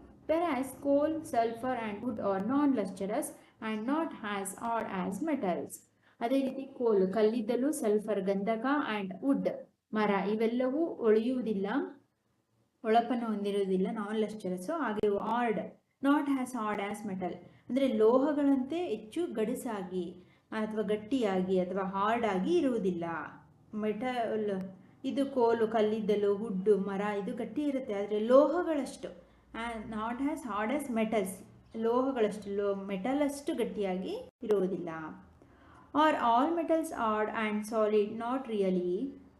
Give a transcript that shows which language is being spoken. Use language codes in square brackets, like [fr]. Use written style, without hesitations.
[en] Whereas coal, sulfur and wood are non-lustrous and not as odd as metals. [kn] ಅದೇ ರೀತಿ ಕೋಲ್, ಕಲ್ಲಿದ್ದಲು, sulphur, ಗಂಧಕ ಆ್ಯಂಡ್ ವುಡ್, ಮರ, ಇವೆಲ್ಲವೂ ಹೊಳೆಯುವುದಿಲ್ಲ, ಹೊಳಪನ್ನು ಹೊಂದಿರುವುದಿಲ್ಲ, ನಾನ್ ಲಶ್ಚರಸ್ಸು. ಹಾಗೆ order, [en] not as hard as metal, [kn] ಅಂದರೆ ಲೋಹಗಳಂತೆ ಹೆಚ್ಚು ಗಡುಸಾಗಿ ಅಥವಾ ಗಟ್ಟಿಯಾಗಿ ಅಥವಾ ಹಾರ್ಡ್ ಆಗಿ ಇರುವುದಿಲ್ಲ. ಮೆಟಲ್, ಇದು ಕೋಲು, ಕಲ್ಲಿದ್ದಲು, ವುಡ್ಡು, ಮರ, ಇದು ಗಟ್ಟಿ ಇರುತ್ತೆ, ಆದರೆ ಲೋಹಗಳಷ್ಟು, [en] not as hard as metals, [kn] ಲೋಹಗಳಷ್ಟು, metal ಅಷ್ಟು ಗಟ್ಟಿಯಾಗಿ ಇರುವುದಿಲ್ಲ. [en] Are all metals hard and solid? Not really.